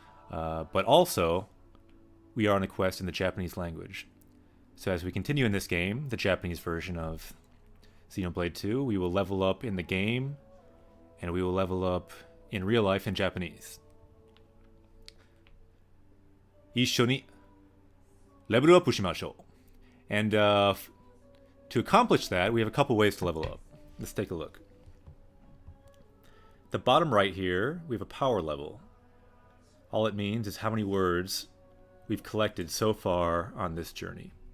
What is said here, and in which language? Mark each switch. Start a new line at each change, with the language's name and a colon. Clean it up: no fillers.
English: But also, we are on a quest in the Japanese language. So as we continue in this game, the Japanese version of Xenoblade 2, we will level up in the game, and we will level up in real life in Japanese.
Japanese: 一緒に level up しましょう.
English: And to accomplish that, we have a couple ways to level up. Let's take a look. The bottom right here, we have a power level. All it means is how many words we've collected so far on this journey.